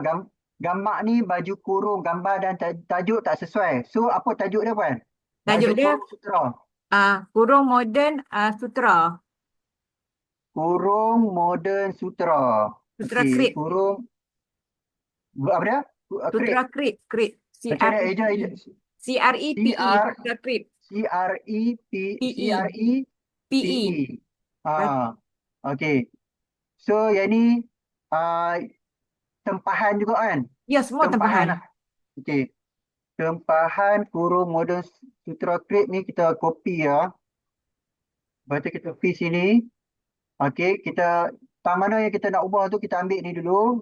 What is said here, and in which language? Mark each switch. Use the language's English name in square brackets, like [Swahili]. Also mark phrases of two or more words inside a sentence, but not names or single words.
[Malay] Gambar ni baju kurung, gambar dan tajuk tak sesuai. So apa tajuk dia Puan? Baju Tajuk dia kurung sutera. kurung moden sutra. Kurung modern sutera. Sutra Okay, krip. kurung, apa dia? Sutra Krip. krip. Krip. Macam mana eja, C-R-E-P-E. eja? C-R-E-P-E. CR, Sutra krip. CREP, P-E. P-E. CREPE. Okay. So yang ni ah, tempahan juga kan? Ya, semua Tempahan tempahan. lah. Okey. Tempahan kurung modern sutra crepe ni kita copy ya. Lepas tu kita paste sini. Okey, kita tang mana yang kita nak ubah tu kita ambil ni dulu.